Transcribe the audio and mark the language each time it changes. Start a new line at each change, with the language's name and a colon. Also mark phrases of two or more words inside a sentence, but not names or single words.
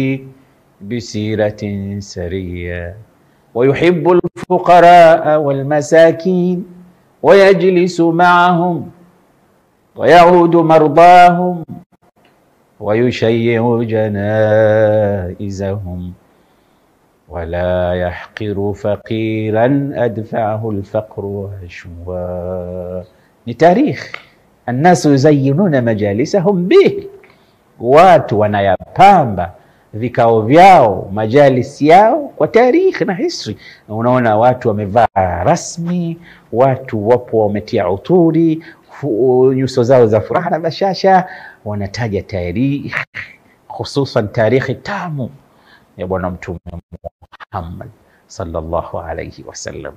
Arabic: بسيرة سرية ويحب الفقراء والمساكين ويجلس معهم ويعود مرضاهم ويشيع جنائزهم ولا يحقر فقيرا أدفعه الفقر وهشوا.
Swahili: Ni tarikh.
Arabic: الناس يزينون مجالسهم به,
Swahili: watu wanayapamba vikao vyao, majalis yao kwa tarikh na history. Unaona watu wamevaa rasmi, watu wapo wametia uturi, nyuso zao za furaha na bashasha, wanataja tarikh, hususan tarikhi tamu ya bwana mtume Muhammad
Arabic: صلى الله عليه وسلم.